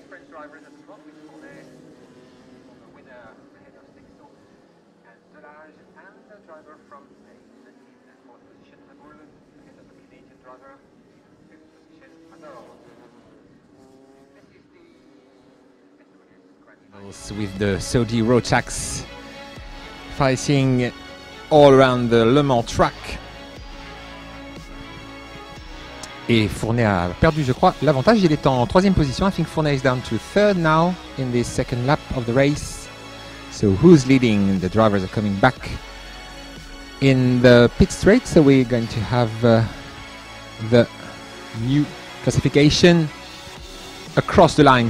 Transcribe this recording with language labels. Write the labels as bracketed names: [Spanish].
[English] Drivers at the front with Fournet, the winner ahead of Sexto and Delage, and the driver from Spain in fourth position, Raboul, ahead of the Canadian driver, fifth position, Mador. This is the SWS Grand Final. With the Saudi Rotax fighting all around the Le Mans track. [French] Et Fournet a perdu, je crois, l'avantage. Il est en troisième position. [English] I think Fournet is down to third now in the second lap of the race. So who's leading? The drivers are coming back in the pit straight. So we're going to have the new classification across the line.